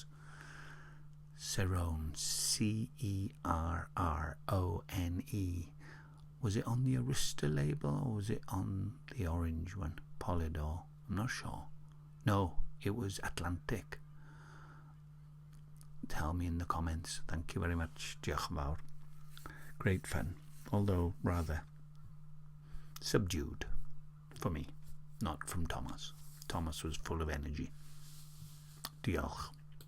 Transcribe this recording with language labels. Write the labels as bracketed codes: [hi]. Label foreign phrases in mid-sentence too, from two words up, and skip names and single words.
[en] Cerrone, Cerrone. Was it on the Arista label or was it on the orange one, Polydor? I'm not sure. No, it was Atlantic. Tell me in the comments. Thank you very much. [cy] Diolch yn fawr. [en] Great fun, although rather subdued for me, not from Thomas. Thomas was full of energy. [cy] Diolch.